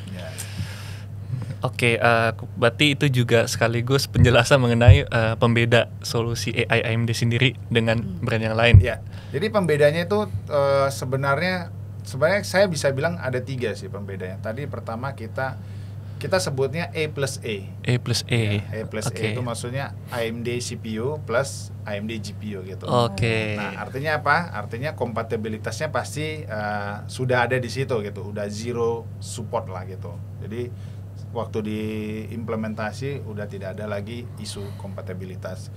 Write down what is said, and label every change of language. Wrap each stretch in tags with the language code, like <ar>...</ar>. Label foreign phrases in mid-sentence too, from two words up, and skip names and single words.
<id>Berarti itu juga sekaligus penjelasan mengenai pembeda solusi AI AMD sendiri dengan brand yang lain. Ya, jadi pembedanya itu sebenarnya saya bisa bilang ada 3 sih pembedanya. Tadi pertama kita sebutnya A plus A. A plus A. A plus A itu maksudnya AMD CPU plus AMD GPU gitu. Nah artinya apa? Artinya kompatibilitasnya pasti sudah ada di situ gitu. Udah</id> <en>zero support</en> <id>lah gitu. Jadi waktu diimplementasi udah tidak ada lagi isu kompatibilitas.</id>